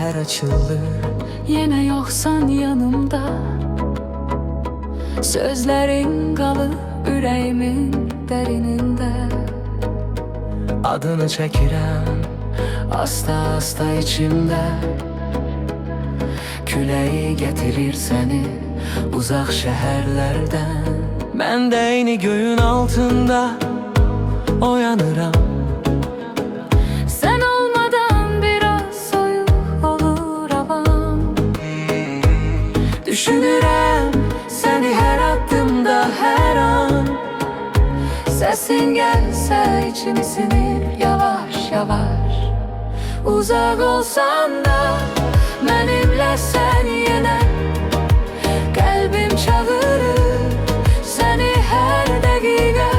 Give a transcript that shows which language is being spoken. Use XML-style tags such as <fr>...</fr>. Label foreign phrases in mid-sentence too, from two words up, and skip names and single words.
<az>açılır.</az> <tr>Yine yoksan yanımda,</tr> <az>sözlerin qalır ürəyimin dərinində. Adını çəkirəm asta-asta içimdə. Küləyi gətirir səni uzaq şəhərlərdən. Mən də eyni göyün altında oyanıram.</az> <tr>Sen olmadan biraz</tr> <az>soyuq olur havam. Düşünürəm səni hər addımda, hər an.</az> <tr>Sesin gelse içimi sinir yavaş yavaş. Uzak olsan da benimle sen yine. Kalbim çağırır seni her dakika.</tr>